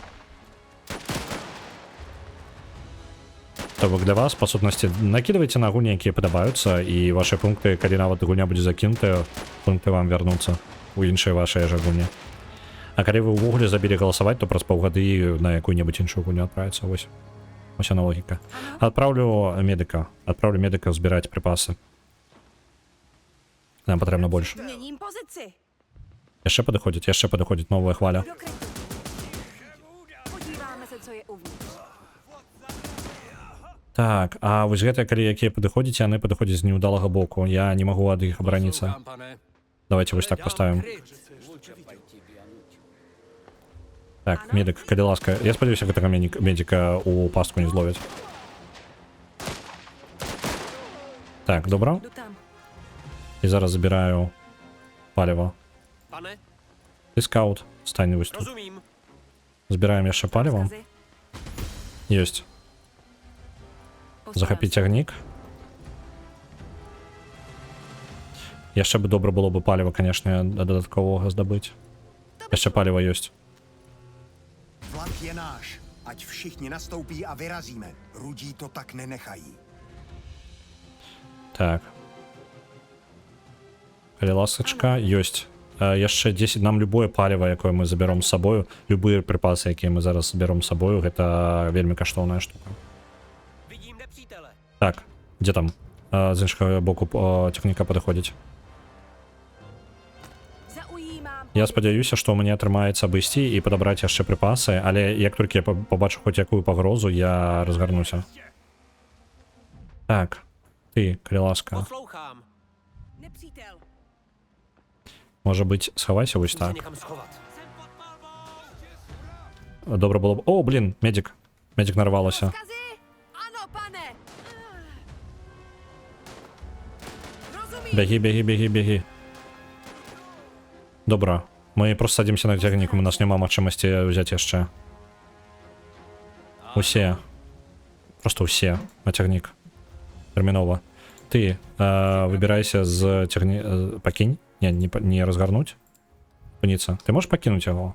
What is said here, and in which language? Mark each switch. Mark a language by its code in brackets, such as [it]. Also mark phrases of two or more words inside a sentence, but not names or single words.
[be] То бок для вас, па сутнасці, накідвайце на гульні, якія падабаюцца, і вашы пункты, калі нават гульня будзе закінутая, пункты вам вярнуцца у іншыя вашыя жа гульні. А калі вы ўвогуле забілі галасаваць, то праз паўгады на якую-небудзь іншую гульню адправіцца. Вось. Вось яна логіка. Адпраўлю медыка збіраць припасы. Нам патрэбна больш. [cs] Změním pozici. [be] Яшчэ падыходзіць новая хваля. [cs] Do krytu. Podíváme se, co je uvnitř. [be] Так, а вось гэтыя, калі якія падыходзяць, яны падыходзяць з неўдалага боку. Я не магу ад іх абараніцца. [cs] Poslouchám, pane. [be] Давайте вось так поставім. [cs] Kryt. [be] Так, медик, калі ласка. Я спадзяюся, гэтага медика у пастку не зловяць. Так, добра. [cs] Jdu tam. [be] І зараз забіраю паліва. [cs] Pane, [be] Ты скаут, стань вось тут. [cs] rozumím. [be] Збіраем яшчэ паліва. [cs] Rozkazy. [be] Ёсць. Захапіць агнік. Яшчэ бы добра было бы паліва, канешне, дадатковага здабыць. Яшчэ паліва ёсць. [cs] Vlak je náš. Ať všichni nastoupí a vyrazíme. Rudí to tak nenechají. [be] Так. Калі ласачка, ёсць. Яшчэ 10, нам любое паліва, якое мы забяром з сабою, любыя припасы, якія мы зараз забяром з сабою, гэта вельмі каштоўная штука. [cs] Vidím nepřítele. [be] Так, дзе там? З іншага боку тэхніка падыходзіць. [cs] Zaujímám. [be] Я спадзяюся, што мне атрымаецца абысці і падабраць яшчэ припасы, але як толькі я побачу хоць якую пагрозу, я разгарнуся. Так, ты, калі ласка. [cs] Poslouchám. Nepřítel. [be] Можа быць, схавайся вось [cs] Se [be] так. [cs] někam schovat. [be] Добра было б... О, блин, медик. Медик нарвалася. [cs] Rozkazy? Ano, pane. Rozumím. [be] Беги. Добра. Мы просто садимся на цягнік, у нас няма магчымасці взять яшчэ. Усе. Просто усе на цягнік. Тэрмінова. Ты выбірайся з цягні... Пакінь? Не разгарнуць. Спыніцца. Ты можешь пакінуць яго?